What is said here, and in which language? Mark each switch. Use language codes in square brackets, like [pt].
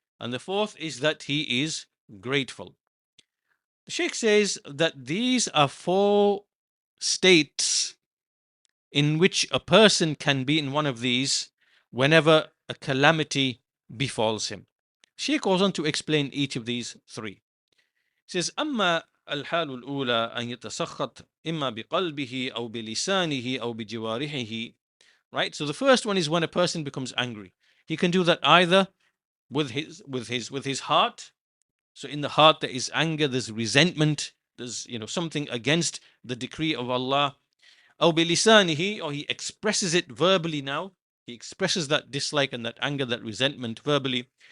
[en] And the fourth is that he is grateful. The Sheikh says that these are four states in which a person can be in one of these whenever a calamity befalls him. Sheikh goes on to explain each of these three. He says, [ar] أما الحال الأولى أن يتسخط إما بقلبه أو بلسانه أو بجوارحه. [en] Right? So the first one is when a person becomes angry. He can do that either with his heart. So in the heart there is anger, there's resentment, there's something against the decree of Allah. [ar] أو بلسانه, [en] or he expresses it verbally now. He expresses that dislike and that anger, that resentment verbally.